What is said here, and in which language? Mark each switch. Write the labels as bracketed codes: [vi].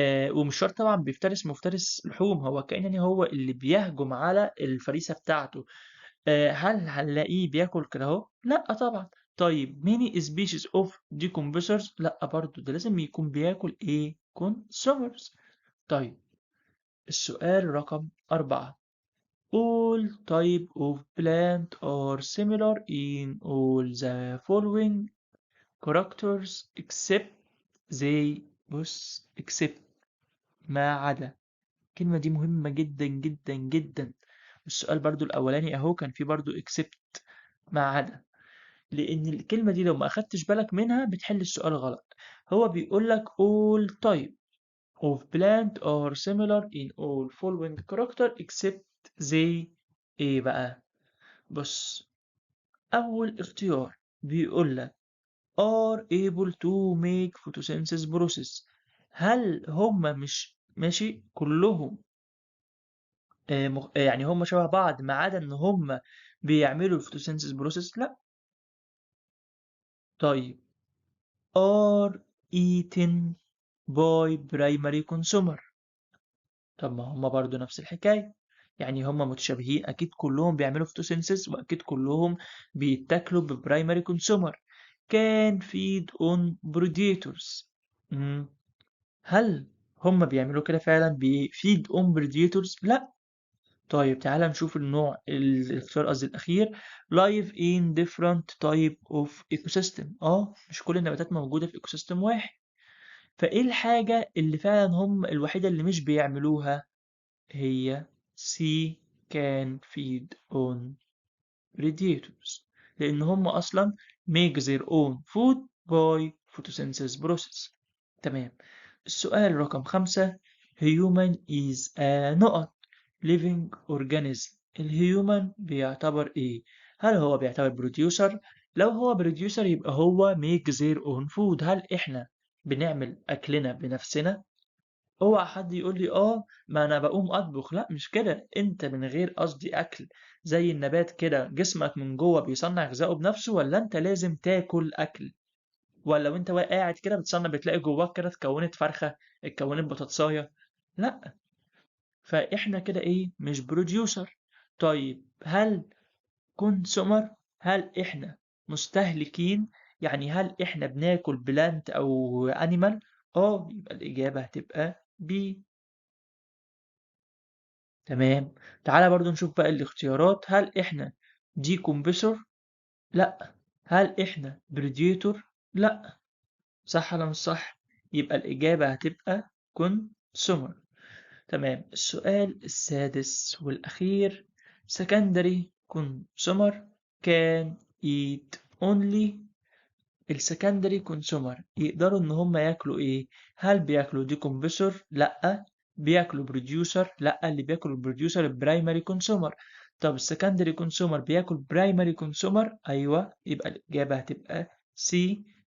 [ar] ومش شرط طبعًا بيفترس مفترس لحوم، هو كائن يعني هو اللي بيهجم على الفريسة بتاعته. هل هنلاقيه بياكل كده أهو؟ لأ طبعًا. طيب [en] many species of decomposers [ar] لأ برضه، ده لازم يكون بياكل إيه؟ consumers. طيب السؤال رقم 4 [en] all type of plant are similar in all the following characters except they [ar] بُص [en] except [ar] ما عدا. الكلمة دي مهمة جدًا، جدًا، جدًا. السؤال برضه الأولاني أهو كان فيه برضه except ما عدا. لأن الكلمة دي لو ما أخدتش بالك منها بتحل السؤال غلط. هو بيقول لك [en] all type of plant are similar in all following character except they [ar] إيه بقى؟ بص أول اختيار بيقول لك [en] are able to make photosynthesis process. [ar] هل هم مش ماشي كلهم يعني هم شبه بعض ما عدا إن هم بيعملوا الphotosynthesis process؟ لأ. طيب [en] are eaten by primary consumer. [ar] طب ما هم برضو نفس الحكاية، يعني هم متشابهين، أكيد كلهم بيعملوا photosynthesis وأكيد كلهم بيتاكلوا ببرايمري consumer. [en] can feed on predators. [ar] هل هم بيعملوا كده فعلا [en] feed on predators؟ [ar] لا. طيب تعال نشوف النوع الاختيار قصدي الأخير [en] live in different type of ecosystem. [ar] مش كل النباتات موجودة في ecosystem واحد. فإيه الحاجة اللي فعلا هم الوحيدة اللي مش بيعملوها؟ هي C [en] can feed on predators، [ar] لأن هم أصلا [en] make their own food by photosynthesis process. [ar] تمام. السؤال رقم 5 [en] human is a [ar] نقط [en] living organism. [ar] الهيومن بيعتبر إيه؟ هل هو بيعتبر بروديوسر؟ لو هو بروديوسر يبقى هو [en] make their own food. [ar] هل إحنا بنعمل أكلنا بنفسنا؟ اوعى حد يقول لي ما انا بقوم اطبخ. لا مش كده، انت من غير قصدي اكل زي النبات كده جسمك من جوه بيصنع غذائه بنفسه، ولا انت لازم تاكل اكل؟ ولا وانت قاعد كده بتصنع بتلاقي جواك كده اتكونت فرخة، اتكونت بطاطساية؟ لا. فاحنا كده ايه؟ مش بروديوسر. طيب هل كونسومر؟ هل احنا مستهلكين؟ يعني هل احنا بناكل بلانت او انيمال؟ يبقى الاجابة هتبقى بي. تمام. تعالى برضو نشوف بقى الاختيارات. هل احنا decompressor؟ لا. هل احنا predator؟ لا. صح ولا مش صح؟ يبقى الإجابة هتبقى consumer. تمام. السؤال السادس والأخير [en] secondary consumer can eat only. [ar] السكندري كونسومر يقدروا ان هم ياكلوا ايه؟ هل بياكلوا ديكمبسور؟ لا. بياكلوا بروديوسر؟ لا. اللي بياكل البروديوسر البرايمري كونسومر. طب السكندري كونسومر بياكل برايمري كونسومر؟ ايوه، يبقى الاجابه هتبقى سي.